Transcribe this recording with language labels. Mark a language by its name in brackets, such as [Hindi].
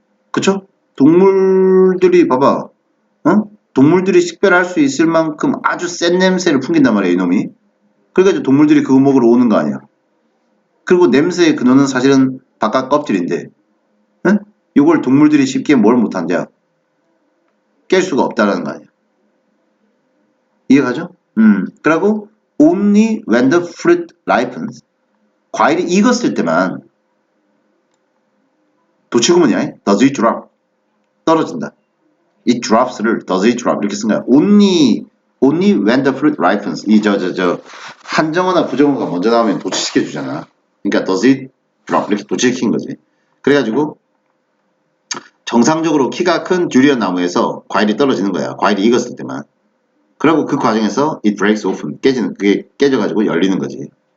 [Korean] 그쵸? 동물들이, 봐봐. 동물들이 식별할 수 있을 만큼 아주 센 냄새를 풍긴단 말이야, 이놈이. 그래가지고 동물들이 그거 먹으러 오는 거 아니야. 그리고 냄새의 근원은 사실은 바깥 껍질인데, 이걸 동물들이 쉽게 뭘 못한냐? 깰 수가 없다라는 거 아니야. 이해가죠? 그리고 [English] only when the fruit ripens. [Korean] 과일이 익었을 때만, 도치구문이야. [English] does it drop? [Korean] 떨어진다. [English] it drops를 does it drop [Korean] 이렇게 쓴 거야. [English] only when the fruit ripens. [Korean] 이 한정어나 부정어가 먼저 나오면 도치시켜 주잖아. 그러니까 [English] does it drop [Korean] 이렇게 도치시킨 거지. 그래가지고 정상적으로 키가 큰 듀리언 나무에서 과일이 떨어지는 거야. 과일이 익었을 때만. 그리고 그 과정에서 [English] it breaks open. [Korean] 그게 깨져가지고 열리는 거지.